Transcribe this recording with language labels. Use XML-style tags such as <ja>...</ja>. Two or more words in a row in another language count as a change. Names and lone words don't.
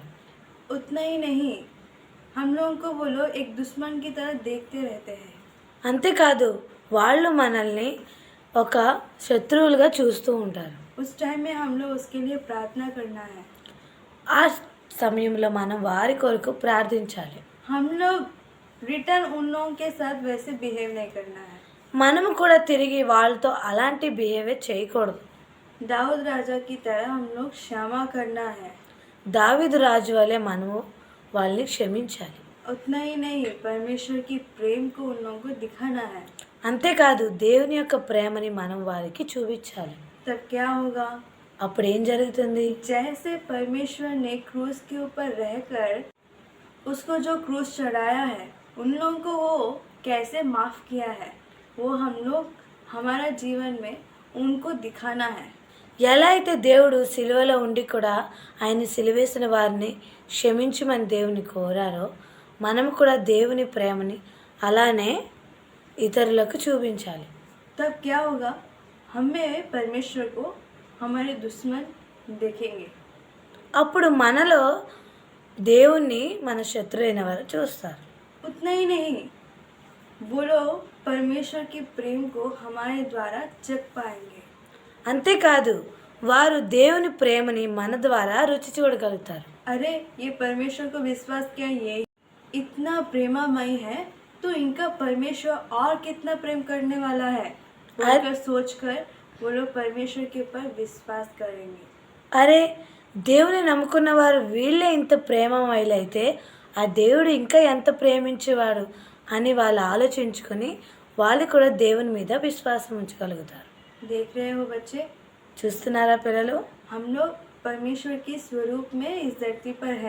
<hi>उतना ही नहीं, हम लोगों को वो लोग एक दुश्मन की तरह देखते रहते हैं।</hi> <te>అంతేకాదు వాళ్ళు మనల్ని ఒక శత్రువులుగా చూస్తూ ఉంటారు.</te> <hi>उस टाइम में हम लोग उसके लिए प्रार्थना करना है।</hi> <te>ఆ సమయంలో మనం వారి కొరకు ప్రార్థించాలి.</te> <hi>हम लोग रिटर्न उन लोगों के साथ वैसे बिहेव नहीं करना है।</hi> <te>మనము కూడా తిరిగి వాళ్ళతో అలాంటి బిహేవియర్ చేయకూడదు.</te> <hi>दाऊद राजा की तरह हम लोग क्षमा करना है।</hi> <te>దావీదు రాజు వలె మనము వాళ్ళని క్షమించాలి.</te> <hi>उतना ही नहीं, परमेश्वर की प्रेम को उन लोगों को दिखाना है।</hi> <te>అంతేకాదు దేవుని యొక్క ప్రేమని మనం వారికి చూపించాలి.</te> <hi>तब क्या होगा?</hi> <te>అప్పుడు ఏం జరుగుతుంది?</te> <hi>जैसे परमेश्वर ने क्रूस के ऊपर रहकर उसको जो क्रूस चढ़ाया है, उन लोगों को वो कैसे माफ़ किया है, वो हम लोग हमारा जीवन में उनको दिखाना है।</hi> <te>ఎలా అయితే దేవుడు సిలువలో ఉండి కూడా ఆయన సిలువేసిన వారిని క్షమించమని దేవుని కోరారో, మనము కూడా దేవుని ప్రేమని అలానే ఇతరులకు చూపించాలి.</te> <hi>तब क्या होगा? हमें परमेश्वर को हमारे दुश्मन देखेंगे।</hi> <te>అప్పుడు మనలో దేవుణ్ణి మన శత్రువైన వారు చూస్తారు.</te> <hi>उतना ही नहीं, वो लोग परमेश्वर के प्रेम को हमारे द्वारा चख पाएंगे।</hi> <te>అంతేకాదు వారు దేవుని ప్రేమని మన ద్వారా రుచి చూడగలుగుతారు.</te> <hi>अरे ये परमेश्वर को विश्वास किया, ये इतना प्रेमामय है, तो इनका परमेश्वर और कितना प्रेम करने वाला है, बोलकर सोचकर वो लोग परमेश्वर के ऊपर विश्वास करेंगे।</hi> <te>అరే దేవుని నమ్ముకున్న వారు వీళ్ళే ఇంత ప్రేమమయులైతే ఆ దేవుడు ఇంకా ఎంత ప్రేమించేవాడు అని వాళ్ళు ఆలోచించుకొని వాళ్ళు కూడా దేవుని మీద విశ్వాసం ఉంచగలుగుతారు.</te> <hi>देख रहे हो बच्चे,</hi> <te>చూస్తున్నారా పిల్లలు?</te> <hi>हम लोग परमेश्वर के स्वरूप में इस धरती पर है।</hi>